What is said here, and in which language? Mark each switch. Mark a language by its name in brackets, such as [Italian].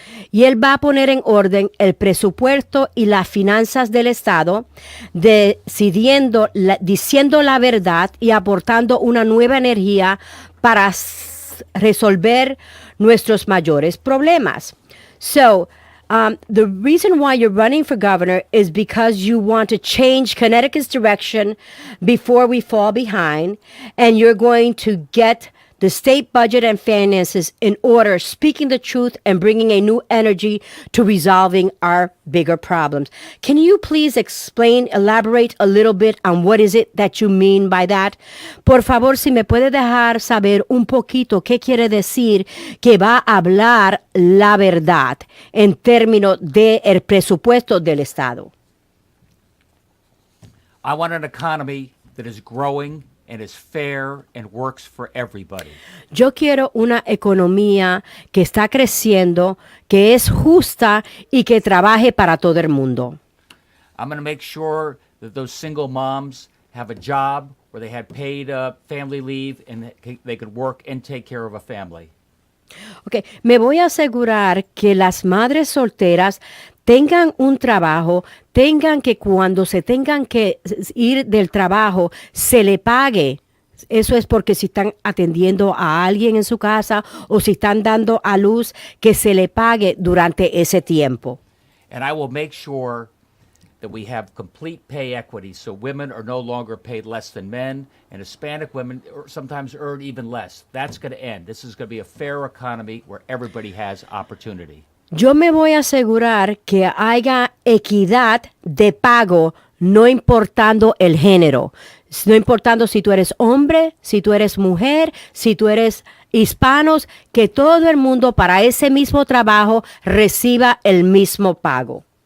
[Spanish] Y él va a poner en orden el presupuesto y las finanzas del Estado, diciendo la verdad y aportando una nueva energía para resolver nuestros mayores problemas. [English] So, the reason why you're running for governor is because you want to change Connecticut's direction before we fall behind, and you're going to get the state budget and finances in order, speaking the truth and bringing a new energy to resolving our bigger problems. Can you please elaborate a little bit on what is it that you mean by that? [Spanish] Por favor, si me puede dejar saber un poquito qué quiere decir que va a hablar la verdad en términos del presupuesto del Estado. [English] I want an economy that is growing and is fair and works for everybody. [Spanish] Yo quiero una economía que está creciendo, que es justa y que trabaje para todo el mundo. [English] I'm going to make sure that those single moms have a job where they had paid family leave and they could work and take care of a family. [Spanish] Okay, me voy a asegurar que las madres solteras tengan un trabajo, tengan que cuando se tengan que ir del trabajo, se le pague. Eso es porque si están atendiendo a alguien en su casa o si están dando a luz, que se le pague durante ese tiempo. [English] And I will make sure that we have complete pay equity so women are no longer paid less than men and Hispanic women sometimes earn even less. That's going to end. This is going to be a fair economy where everybody has opportunity. [Spanish] Yo me voy a asegurar que haya equidad de pago, no importando el género, no importando si tú eres hombre, si tú eres mujer, si tú eres hispanos, que todo el mundo para ese mismo trabajo reciba el mismo pago.